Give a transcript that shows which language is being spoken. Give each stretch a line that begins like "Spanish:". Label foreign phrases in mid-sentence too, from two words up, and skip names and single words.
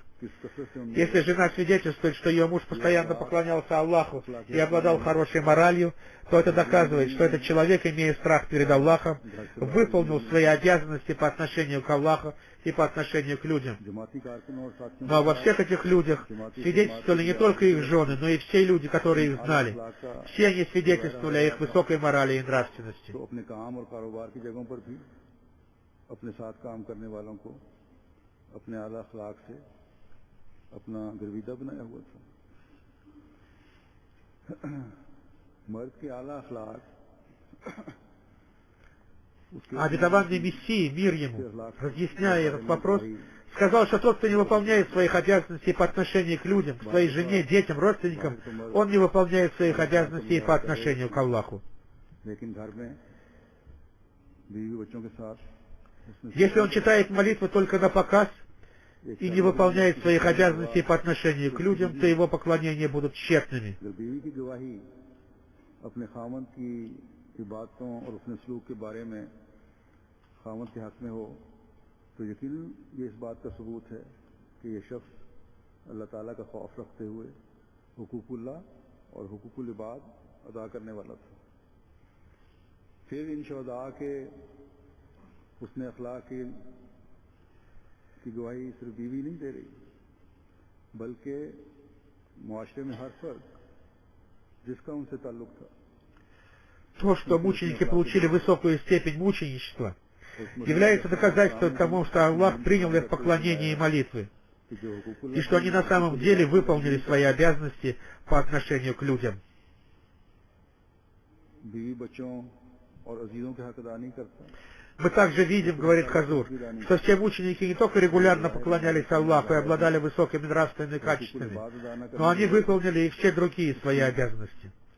Russian: Если жена свидетельствует, что ее муж постоянно поклонялся Аллаху и обладал хорошей моралью, то это доказывает, что этот человек, имея страх перед Аллахом, выполнил свои обязанности по отношению к Аллаху и по отношению к людям. Но во всех этих людях свидетельствовали не только их жены, но и все люди, которые их знали. Все они свидетельствовали о их высокой морали и нравственности.
Urdu: اپنے ساتھ کام کرنے والوں کو اپنے اعلیٰ اخلاق سے اپنا گرویدہ بنایا ہوا تھا. مرد کے اعلیٰ اخلاق
Russian: Обетованный Мессия, мир ему, разъясняя этот вопрос, сказал, что тот, кто не выполняет своих обязанностей по отношению к людям, к своей жене, детям, родственникам, он не выполняет своих обязанностей по отношению к Аллаху. Если он читает молитвы только на показ и не выполняет своих обязанностей по отношению к людям, то его поклонения будут тщетными.
Urdu: اگر بیوی کی گواہی اپنے خاوند کی عبادتوں اور اپنے سلوک کے بارے میں خاوند کے حق میں ہو تو یقیناً یہ اس بات کا ثبوت ہے کہ یہ شخص اللہ تعالیٰ کا خوف رکھتے ہوئے حقوق اللہ اور حقوق العباد ادا کرنے والا تھا. پھر ان شہداء کے اس نے اخلاق کی گواہی صرف بیوی نہیں دے رہی بلکہ معاشرے میں ہر فرد جس کا ان سے تعلق تھا.
Russian: То, что мученики получили высокую степень мученичества, является доказательством тому, что Аллах принял их поклонение и молитвы, и что они на самом деле выполнили свои обязанности по отношению к людям. Мы также видим, говорит Хазур, что все мученики не только регулярно поклонялись Аллаху и обладали высокими нравственными качествами, но они выполнили и все другие свои обязанности.